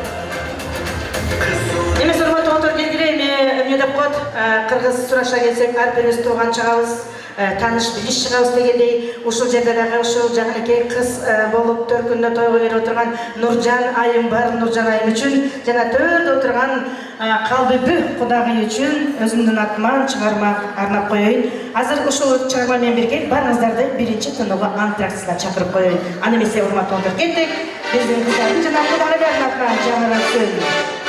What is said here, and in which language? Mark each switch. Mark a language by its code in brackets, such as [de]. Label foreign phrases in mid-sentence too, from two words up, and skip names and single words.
[ky] Emес hurmatly otur келгиле, эмне деп коет, кыргыз сураша келсек, ар бирибиз тууган чыгабыз, таныш билиш чыгабыз дегендей, ушул жерде дагы ушул жакынакей кыз болуп төркүндө тойго келип отурган Нуржан айым бар. Нуржан айым үчүн жана төрдө отурган калбүбү кудагый үчүн өзүмдүн атыман чыгарма арнап коеюн. Азыр ушул чыгарма менен бирге баарыңыздарды биринчи тынууга антраксына чакырып коеюн. Аны эмесе урматтуу отуруп кеттик. Биздин кыздардын жана кудагыйлардын атынан жаңырак